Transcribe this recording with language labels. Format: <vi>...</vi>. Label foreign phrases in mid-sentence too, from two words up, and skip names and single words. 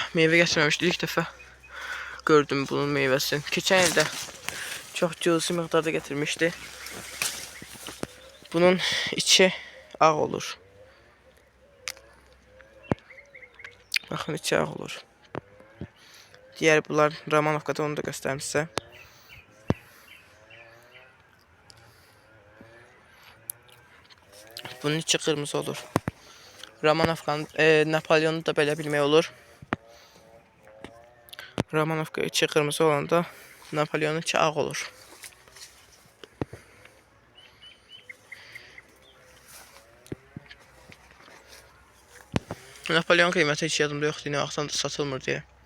<az>Meyvə gətirməmişdim ilk dəfə. Gördüm bunun meyvəsini. Keçən ildə çox cüzi miqdarda gətirmişdi. Bunun içi ağ olur. Baxın, içi ağ olur.</az> <tr>Diğer bunlar Romanovka'da, onu da göstereyim size. Bunun içi kırmızı olur.</tr> <az>Romanovka'nın Napolyon'u da belə bilmək olur. Romanovka içi kırmızı olanda Napolyon'un içi ağ olur. Napolyon qiyməti heç yadımda yoxdur, nə vaxtdan da satılmır deyə.</az>